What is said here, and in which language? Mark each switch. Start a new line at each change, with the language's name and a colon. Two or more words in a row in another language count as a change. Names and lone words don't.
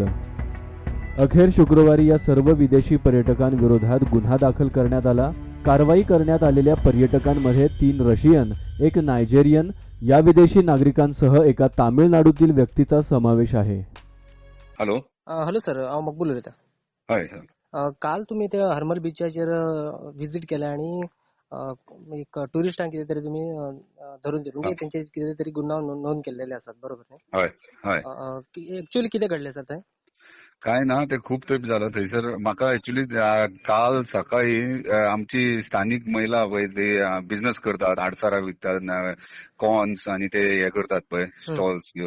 Marathi: अखेर शुक्रवारी या सर्व विदेशी पर्यटकांविरोधात गुन्हा दाखल करण्यात आला. कारवाई करण्यात आलेल्या पर्यटकांमध्ये 3 रशियन, 1 नायजेरियन या विदेशी नागरिकांसह एका तामिळनाडूतील व्यक्तीचा समावेश आहे.
Konkani: हॅलो हॅलो सर, हांव मकबूल उलयतां. हय सर. काल तुमी त्या हर्मल बिचाचेर विजीट केल्या आणि एक टुरिस्टांक कितें तरी तुमी धरून दिले, तेंचे कितें तरी गुन्हा नोंद केलेले आसात, बरोबर न्ही? हय हय. एक्चुअली कितें घडलें सर थंय? काय ना, ते खूप तेंप जालं थंयसर. म्हाका एक्चुअली काल सकाळी आमची स्थानिक महिला पळय ते बिझनेस करतात, आडसारां विकतात, कॉर्न्स आणि ते हे करतात पळय स्टॉल्स घेऊन.